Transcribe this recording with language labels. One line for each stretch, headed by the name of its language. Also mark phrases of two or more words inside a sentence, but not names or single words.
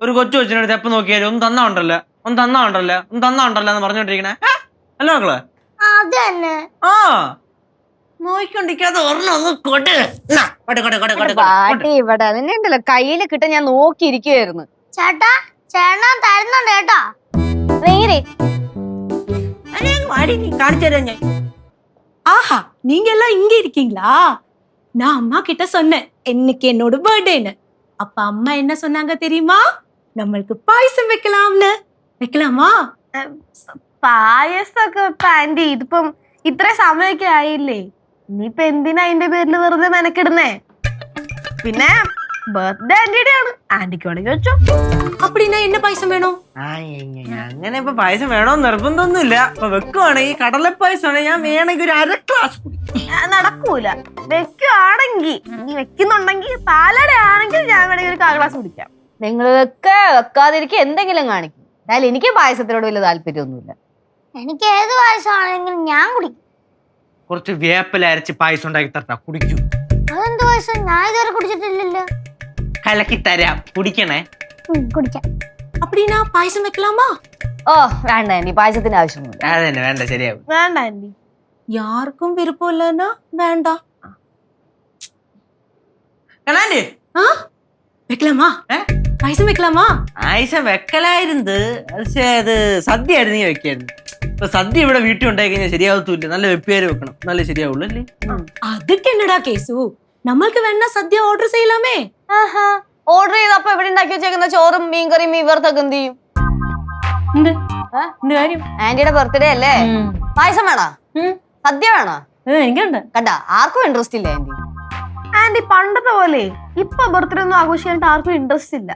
Malayalam: ഒരു കൊച്ചു കൊച്ചിനടുത്ത് എപ്പോ നോക്കിയാലും ഒന്ന് തന്നാ ഉണ്ടല്ലോ എന്ന് പറഞ്ഞോണ്ടിരിക്കണേ അല്ല മക്കളെ ആ നോയിക്കൊണ്ടിരിക്കാതെ ഇവിടെ നിന്നെ കയ്യില് കിട്ടാൻ ഞാൻ നോക്കിയിരിക്കുവായിരുന്നു. ചേട്ടാ ചേട്ടൻ തരുന്നുണ്ട് കേട്ടോ. കാണിച്ചു ഞാൻ.
Tamil: ஆஹா நீங்க எல்லாம் இங்க இருக்கீங்களா? நான் அம்மா கிட்ட சொன்னேன் இன்னைக்கு என்னோட பர்த்டேன்னு. அப்ப அம்மா என்ன சொன்னாங்க தெரியுமா? நம்மளுக்கு பாயசம் வைக்கலாம்னு. வைக்கலாமா?
Malayalam: പായസൊക്കെ ഇപ്പൊ ആന്റി ഇതിപ്പം ഇത്ര സമയമൊക്കെ ആയില്ലേ, ഇനിയിപ്പൊ എന്തിനാ അതിന്റെ പേരില് വെറുതെ മെനക്കിടുന്നേ? പിന്നെ ബർത്ത്ഡേ ആന്റിയുടെ ആണ്, ആന്റിക്ക് വേണമെങ്കിൽ വെച്ചോ.
Tamil: அப்படின்னா என்ன பாயசம் வேணும்?
Malayalam: അങ്ങനെ ഇപ്പൊ പായസം വേണോന്ന് നിർബന്ധമൊന്നുമില്ല. ഇപ്പൊ വെക്കുവാണെങ്കിൽ കടലപ്പായസമാണെങ്കിൽ ഞാൻ വേണമെങ്കിൽ ഒരു 1/2 ഗ്ലാസ് നടക്കൂല. വെക്കുവാണെങ്കിൽ നീ വെക്കുന്നുണ്ടെങ്കിൽ പാലട ആണെങ്കിൽ ഞാൻ വേണമെങ്കിൽ ഒരു 1/4 ഗ്ലാസ് കുടിക്കാം. നിങ്ങൾ വെക്കാതിരിക്കും എന്തെങ്കിലും കാണിക്കും. എന്നാലും എനിക്ക് പായസത്തിനോട് വലിയ താല്പര്യമൊന്നുമില്ല. എനിക്ക് ഏത് പായസമാണെങ്കിലും ഞാൻ കുടിക്കും. കുറച്ച് വേപ്പില അരച്ച് പായസം ഉണ്ടാക്കി തരട്ടാ, കുടിക്കൂ. അതെന്ത് പായസം? ഞാൻ ഇതുവരെ കുടിച്ചിട്ടില്ലല്ലോ. കലക്കി തരാം, കുടിക്കണേ. കുടിക്കാം.
Tamil: அப்படின்னா பாயசம் வைக்கலாமா?
Malayalam: ഓ വേണ്ട ആന്റി, പായസത്തിന്റെ ആവശ്യമൊന്നുമില്ല. അതന്നെ വേണ്ട, ശരിയാവും. വേണ്ട ആന്റി.
Tamil: யாருக்கும் விருப்பம் இல்லைன்னா வேண்டாம். കണാൻഡി வைக்கலாமா? பாயசம் வைக்கலாமா?
Malayalam: പായസം വെക്കലായിരുന്നു, പക്ഷേ അത് സദ്യ ആയിരുന്നു നീ വെക്കായിരുന്നു. ഇപ്പൊ സദ്യ ഇവിടെ വീട്ടിൽ ഉണ്ടായി കഴിഞ്ഞാൽ ശരിയാവത്തൂല്ല. നല്ല വെപ്പേര് വെക്കണം, നല്ല ശരിയാവുള്ളൂ അല്ലേ?
Tamil: அதுக்கு என்னடா கேசு, நம்மளுக்கு வேணா சத்யா ஆர்டர் செய்யலாமே.
Malayalam: ഓർഡർ ചെയ്തപ്പോ ഇവിടെ ഉണ്ടാക്കി വെച്ചേക്കുന്ന ചോറും മീൻകറിയും മീൻവറുത്തൊക്കെ എന്ത് ചെയ്യും? ആന്റിയുടെ ബർത്ത്ഡേ അല്ലേ, പായസം വേണോ? സദ്യ വേണോ? എനിക്കുണ്ട്. കണ്ടാ, ആർക്കും ഇൻട്രസ്റ്റ് ഇല്ല ആന്റി. ആന്റി പണ്ടത്തെ പോലെ ഇപ്പൊ ബർത്ത്ഡേ ഒന്നും ആഘോഷിക്കാനായിട്ട് ആർക്കും ഇൻട്രസ്റ്റ് ഇല്ല.